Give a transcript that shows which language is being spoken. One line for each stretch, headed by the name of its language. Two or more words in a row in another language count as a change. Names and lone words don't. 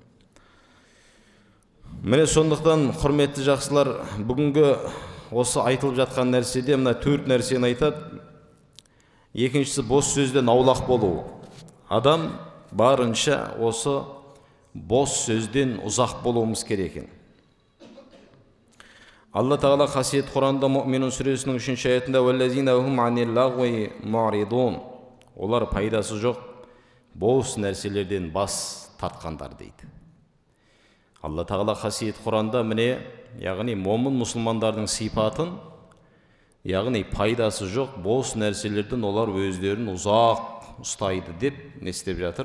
Kazakh: Міне сондықтан, құрметті жақсылар, бүгінгі осы айтылып жатқан нәрседе мына 4 нәрсені айтады. Екіншісі, бос сөзден аулақ болу. Адам барынша осы бос сөзден ұзақ болуымыз керек екен. Алла Тағала қасиет Құранда Муъминун сүресінің 3-ші аятында
Arabic: «والذين هم عن اللغو معرضون».
Kazakh: Олар пайдасы жоқ бос нәрселерден бас тартқандар дейді. Алла Тағала қасиет Құранда міне, яғни момын мұсылмандардың сипатын, яғни пайдасы жоқ бос нәрселерден олар өздерін ұзақ ұстайды деп не істеп жатыр?